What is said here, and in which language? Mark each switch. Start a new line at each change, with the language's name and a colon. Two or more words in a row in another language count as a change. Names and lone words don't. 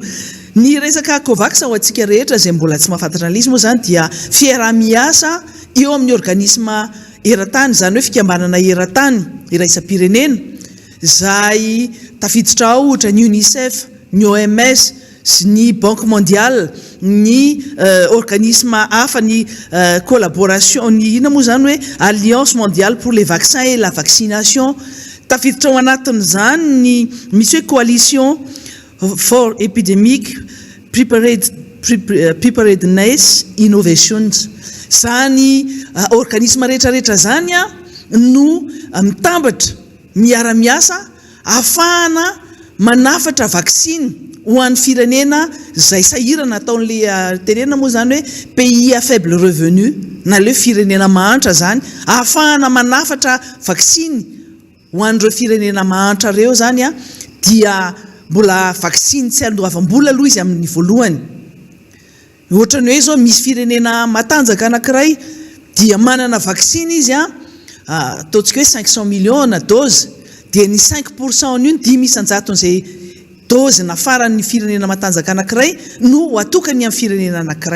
Malagasy: Ny resaka COVAX ho antsika rehetra izay mbola tsy mahafantatra an'izy moa zany dia fiarah-miasa eo amin'ny organisme eran-tany, zany hoe fikambanana eran-tany iraisam-pirenena izay tafiditra ao ohatra ny UNICEF, ny OMS sy ny Banque mondiale, ny organisme hafa, ny collaboration, ny ina moa zany hoe Alliance mondiale pour les vaccins et la vaccination. Tafiditra ao anatiny zany ny misy hoe coalition for epidemic preparedness innovations. Zany organisme rehetrarehetra zany no mitambatra miara-miasa ahafahana manafatra vaksiny ho an'ny firenena izay sahirana ataon'le tenena moa zany hoe
French: pays à faible revenu
Malagasy: na le firenena mahantra zany, ahafahana manafatra vaksiny ho an'ireo firenena mahantra reo zany dia mbola vaksiny tsy andoavam-bola aloha izy amin'ny voalohany. Ohatra ny hoe zao misy firenena matanjaka anankiray dia manana vaksiny izy ataontsika hoe 500 millions dose, dia ny 5% n'io 10,000 dose na faran'ny firenena matanjaka anankiray no atokany amin'ny firenena anankiray.